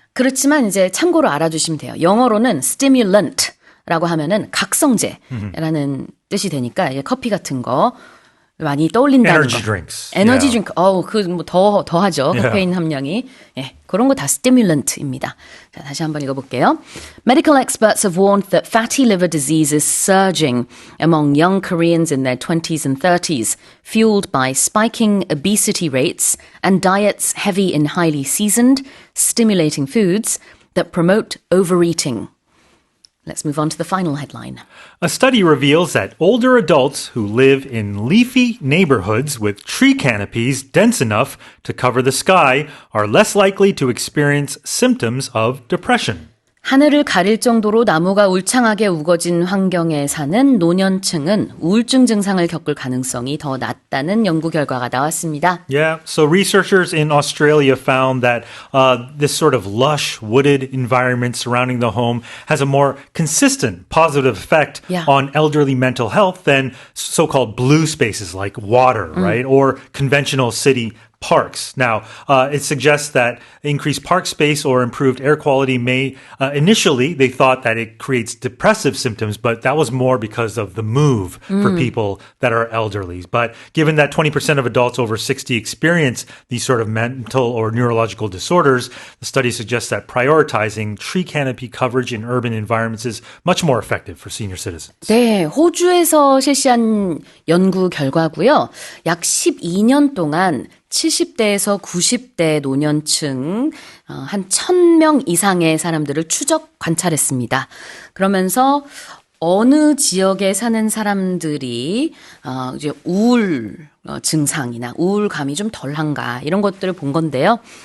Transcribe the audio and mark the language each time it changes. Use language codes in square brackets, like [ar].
[ko] 그렇지만 이제 참고로 알아두시면 돼요. 영어로는 stimulant라고 하면은 각성제라는 뜻이 되니까 커피 같은 거 많이 떠올린다는 [en] Energy [ko] 거. [en] drinks. [ko] 에너지 [en] Yeah. [ko] 드링크. 그 뭐 더 하죠. 카페인 함량이. 그런 거 다 stimulant입니다. 자, 다시 한번 읽어볼게요. [en] Medical experts have warned that fatty liver disease is surging among young Koreans in their 20s and 30s, fueled by spiking obesity rates and diets heavy in highly seasoned, stimulating foods that promote overeating. Let's move on to the final headline. A study reveals that older adults who live in leafy neighborhoods with tree canopies dense enough to cover the sky are less likely to experience symptoms of depression. [ko] 하늘을 가릴 정도로 나무가 울창하게 우거진 환경에 사는 노년층은 우울증 증상을 겪을 가능성이 더 낮다는 연구 결과가 나왔습니다. [en] Yeah, so researchers in Australia found that this sort of lush, wooded environment surrounding the home has a more consistent positive effect on elderly mental health than so-called blue spaces like water, right? Or conventional city parks. Now, it suggests that increased park space or improved air quality may, initially, they thought that it creates depressive symptoms, but that was more because of the move for people that are elderly. But given that 20% of adults over 60 experience these sort of mental or neurological disorders, the study suggests that prioritizing tree canopy coverage in urban environments is much more effective for senior citizens. [ko] 네, 호주에서 실시한 연구 결과고요. 약 12년 동안 70대에서 90대 노년층 한 1000명 이상의 사람들을 추적 관찰했습니다. 그러면서 어느 지역에 사는 사람들이 이제 우울 증상이나 우울감이 좀 덜한가 이런 것들을 본 건데요.